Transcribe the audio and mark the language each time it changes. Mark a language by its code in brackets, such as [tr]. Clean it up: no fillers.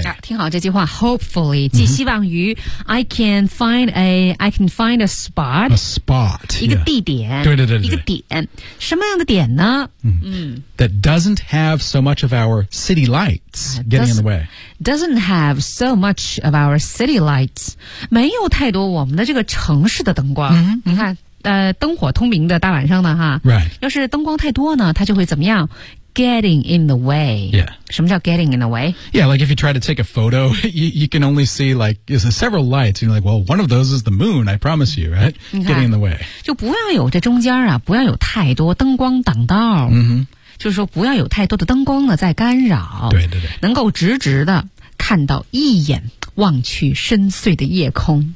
[zh] 啊、听好这句话 ,hopefully, 即希望于、mm-hmm. [en] I can find a spot. A spot. [zh] 一个地点。 Yeah. 对对对。一个点。什么样的点呢、mm-hmm. [en] That doesn't have so much of our city lights getting in the way. Doesn't have so much of our city lights. [zh] 没有太多我们的这个城市的灯光。 Mm-hmm. 你看灯火通明的大晚上的哈。 [en] Right. [zh] 要是灯光太多呢它就会怎么样 ? [en] getting in the way. Yeah. [zh] 什么叫 [en] getting in the way? Yeah, like if you try to take a photo, you can only see like, it's several lights. You're like, well, one of those is the moon, I promise you, right? Getting in the way. [zh] 就不要有这中间啊不要有太多灯光挡道。 Mm-hmm. 就是说不要有太多的灯光呢在干扰对对对能够直直的看到一眼望去深邃的夜空